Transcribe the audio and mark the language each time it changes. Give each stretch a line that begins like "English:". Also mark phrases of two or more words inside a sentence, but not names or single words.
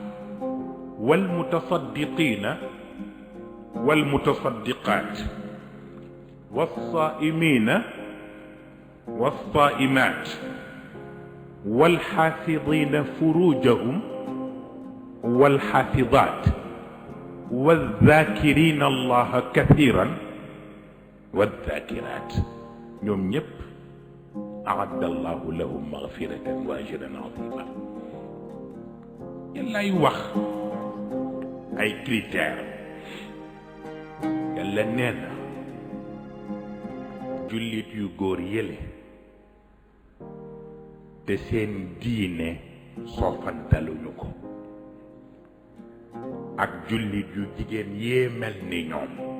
Arabic: والمتصدقين والمتصدقات والصائمين والصائمات والحافظين فروجهم والحافظات والذاكرين الله كثيرا والذاكرات
Wolof: ñoom ñépp
Arabic: أعد الله لهم مغفرة وأجرا عظيما.
Wolof: yàllaay wax ay critères. yàlla nee na jullit yu góor yële te seen diine soofantaluñu ko ak jullit yu jigéen yee mel ni ñoom,